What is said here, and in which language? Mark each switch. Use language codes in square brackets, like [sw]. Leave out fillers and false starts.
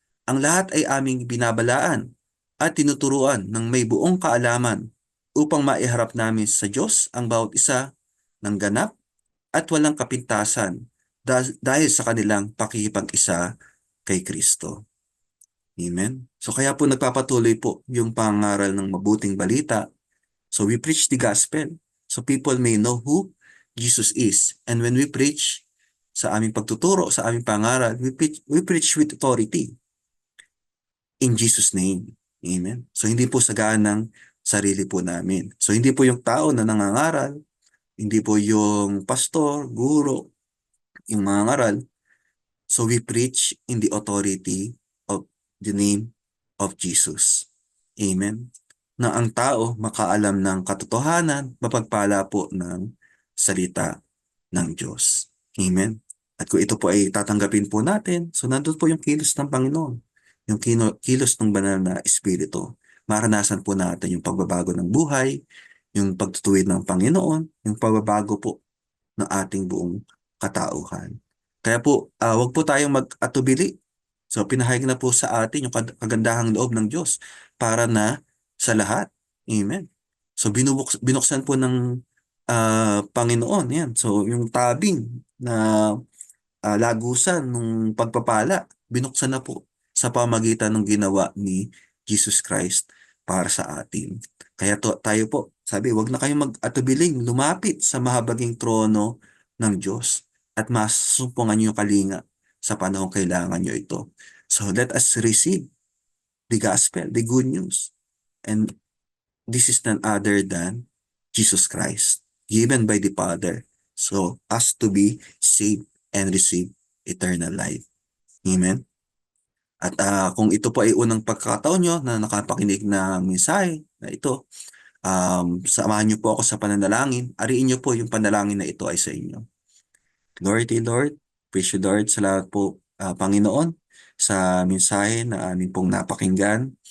[tl] Ang lahat ay aming binabalaan at tinuturuan ng may buong kaalaman upang maiharap namin sa Diyos ang bawat isa ng ganap at walang kapintasan dahil sa kanilang pakikipag-isa kay Kristo. Amen. So kaya po nagpapatuloy po yung pangaral ng mabuting balita. [en] So we preach the gospel so people may know who Jesus is. And when we preach [tl] sa aming pagtuturo, sa aming pangaral, [en] we preach with authority in Jesus' name. Amen. [tl] So hindi po sagaan ng sarili po namin. So hindi po yung tao na nangangaral, hindi po yung pastor, guro, yung mga ngaral. [en] So we preach in the authority of the name of Jesus. Amen. [tl] Na ang tao makaalam ng katotohanan, mapagpala po ng salita ng Diyos. Amen. At kung ito po ay tatanggapin po natin, so nandun po yung kilos ng Panginoon, yung kilos ng banal na Espiritu. Maranasan po natin yung pagbabago ng buhay, yung pagtutuwid ng Panginoon, yung pagbabago po ng ating buong katauhan. Kaya po, wag po tayong mag-atubili. So, pinahayag na po sa atin yung kagandahang loob ng Diyos para na sa lahat. Amen. So, binuksan po ng Panginoon. Yan. So, yung tabing na lagusan ng pagpapala, binuksan na po sa pamagitan ng ginawa ni Jesus Christ para sa atin. Kaya tayo po, sabi, wag na kayong mag-atubiling lumapit sa mahabaging trono ng Diyos at masumpungan niyo yung kalinga sa panahong kailangan niyo ito. [en] So let us receive the gospel, the good news. And this is none other than Jesus Christ, given by the Father. So us to be saved and receive eternal life. Amen. [tl] At kung ito po ay unang pagkakataon nyo na nakapakinig ng mensahe na ito, samahan niyo po ako sa pananalangin. Ariin niyo po yung panalangin na ito ay sa inyo. [en] Glory to you, Lord. [tl] Praise you, Lord. Salamat po, Panginoon, sa mensahe na aming pong napakinggan.